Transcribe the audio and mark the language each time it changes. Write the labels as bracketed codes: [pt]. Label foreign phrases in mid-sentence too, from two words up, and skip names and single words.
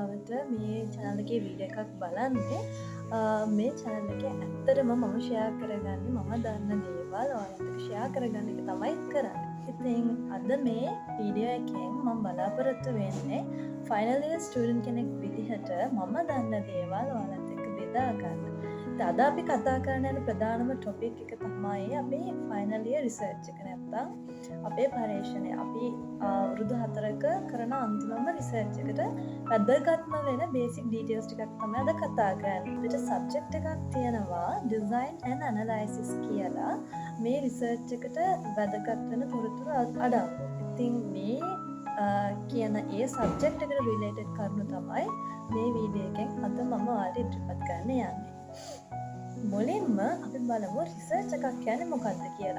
[si] මේ channel එකේ වීඩියෝ එකක් බලන්නේ මේ channel එකේ ඇත්තටම මම share කරගන්නේ මම දන්න දේවල් ඔයාලට share කරගන්න එක තමයි කරන්නේ. ඉතින් අද මේ වීඩියෝ එකෙන් මම බලාපොරොත්තු වෙන්නේ [en] final year student [si] කෙනෙක් විදිහට මම දන්න දේවල් ඔයාලත් එක්ක බෙදා ගන්න. අද අපි කතා කරන්න යන ප්‍රධානම topic එක තමයි අපේ [en] final year research [si] එක. නැත්තම් අපේ පරීක්ෂණය අපි අවුරුදු 4ක කරන අන්තිමම රිසර්ච් එකට වැදගත්ම වෙන [en] basic details [si] ටිකක් තමයි අද කතා කරන්නේ. අපිට සබ්ජෙක්ට් එකක් තියෙනවා [en] design and analysis [si] කියලා. මේ රිසර්ච් එකට වැදගත් වෙන තොරතුරු අඩංගු. ඉතින් මේ කියන ඒ සබ්ජෙක්ට් එකට රිලේටඩ් කරුණු තමයි මේ වීඩියෝ එකෙන් අද මම ඔයාලට ඉදිරිපත් කරන්න යන්නේ. මුලින්ම අපි බලමු රිසර්ච් එකක් කියන්නේ මොකක්ද කියලා.